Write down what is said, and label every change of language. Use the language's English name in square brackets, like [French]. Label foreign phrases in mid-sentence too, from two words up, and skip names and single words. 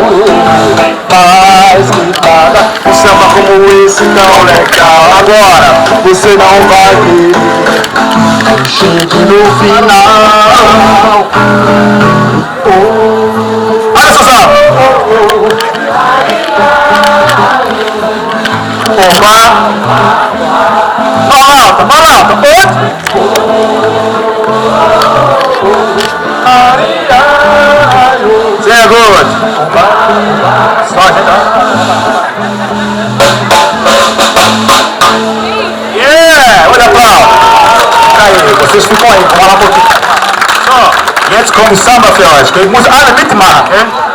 [Portuguese] mais que nada, um samba como esse tão legal, agora você não vai querer, chegue no final. Oh, olha só, opa, fala alto, [German] sehr gut. [Portuguese] Yeah, olha pra aí, vocês ficam aí, vamos lá um pouquinho. [German] So, jetzt kommt Samba für euch. Ich muss alle mitmachen. Okay?